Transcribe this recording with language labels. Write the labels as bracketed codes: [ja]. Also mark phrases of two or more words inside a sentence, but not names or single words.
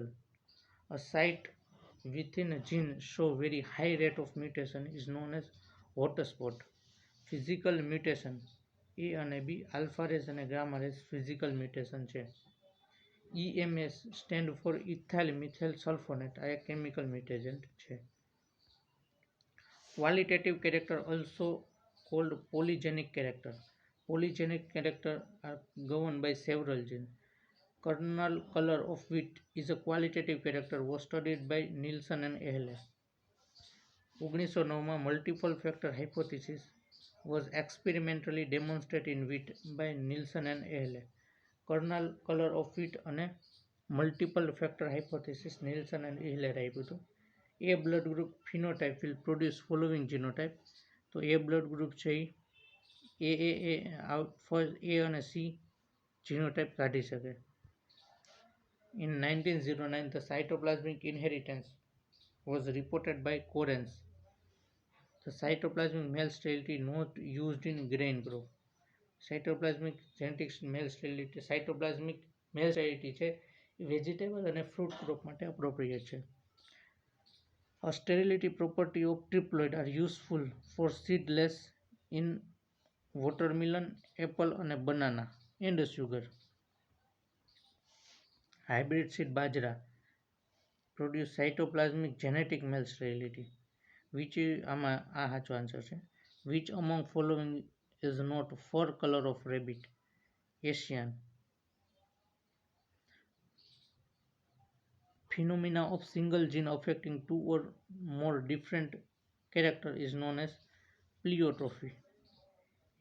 [en] A site within a gene show very high rate of mutation is known as hotspot. Physical mutation A અને B alpha rays અને gamma rays physical mutation છે. EMS stand for ethyl methyl sulfonate [gu] આ એક [en] chemical mutation છે. Qualitative character also called polygenic character. Polygenic character are governed by several genes. Kernel color of wheat is a qualitative character was studied by Nielsen and Ehle. 1909 માં multiple factor hypothesis was experimentally demonstrated in wheat by Nielsen and Ehle. Kernel color of wheat અને multiple factor hypothesis Nielsen and Ehle [gu] આપ્યું હતું. [en] A blood group phenotype will produce following genotype. તો A blood group છે first A અને C genotype [gu] કાઢી શકે. [en] In 1909 the cytoplasmic inheritance was reported by Correns. The cytoplasmic male sterility not used in grain crop. Cytoplasmic genetics male sterility છે વેજીટેબલ અને ફ્રૂટ ક્રોપ માટે અપ્રોપ્રિએટ છે. A sterility property of triploid are useful for seedless in watermelon, apple and banana and sugar. Hybrid seed bajra produce cytoplasmic genetic male sterility. [gu] Which આમાં આ સાચો આન્સર છે. [en] Which among following is not fur color of rabbit? Asian. Phenomena of single gene affecting two or more different character is known as pleiotropy.